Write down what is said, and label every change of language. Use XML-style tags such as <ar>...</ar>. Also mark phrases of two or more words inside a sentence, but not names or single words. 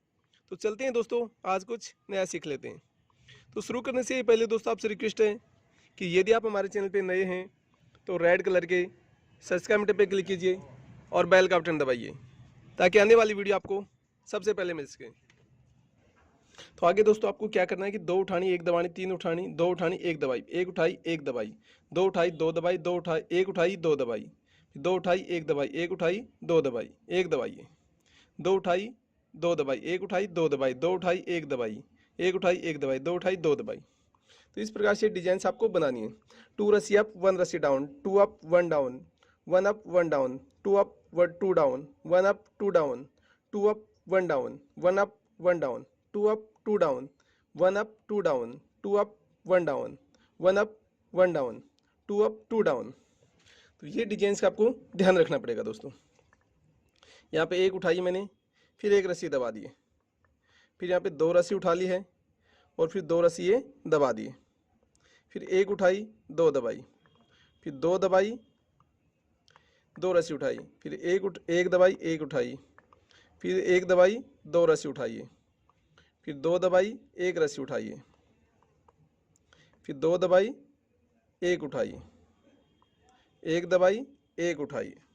<hi>तो चलते हैं दोस्तों, आज कुछ नया सीख लेते हैं। तो शुरू करने से पहले दोस्तों आपसे रिक्वेस्ट है कि यदि आप हमारे चैनल पे नए हैं तो रेड कलर के सब्सक्राइब बटन पे क्लिक कीजिए और बेल का बटन दबाइए ताकि आने वाली वीडियो आपको सबसे पहले मिल सके। तो आगे दोस्तों आपको क्या करना है कि 2 उठानी 1 दबानी, 3 उठानी 2 उठानी 1 दबाई, 1 उठाई 1 दबाई, 2 उठाई 2 दबाई, 2 उठाई 1 उठाई 2 दबाई, 2 उठाई 1 दबाई, 1 उठाई 2 दबाई, 1 दबाइए, 2 उठाई 2 दबाई, 1 उठाई 2 दबाई, 2 उठाई 1 दबाई, 1 उठाई 1 दबाई, 2 उठाई 2 दबाई। तो इस प्रकार से डिजाइन आपको बनानी है। 2 रस्सी अप 1 रस्सी डाउन, 2 अप 1 डाउन, 1 अप 1 डाउन, 2 अप 2 डाउन, 1 अप 2 डाउन, 2 अप 1 डाउन, 1 अप 1 डाउन, 2 अप 2 डाउन, 1 अप 2 डाउन, 2 अप 1 डाउन, 1 अप 1 डाउन, 2 अप 2 डाउन। तो ये डिजाइन का आपको ध्यान रखना पड़ेगा दोस्तों। यहाँ पे 1 उठाई मैंने, फिर 1 रस्सी दबा दिए, फिर यहाँ पे 2 रस्सी उठा ली है और फिर 2 रस्सी ये दबा दिए, फिर 1 उठाई 2 दबाई, फिर 2 दबाई 2 रस्सी उठाई, फिर 1 दबाई 1 उठाई, फिर 1 दबाई 2 रस्सी उठाइए, फिर 2 दबाई 1 रस्सी उठाइए, फिर 2 दबाई 1 उठाइए, 1 दबाई 1 उठाइए,</hi>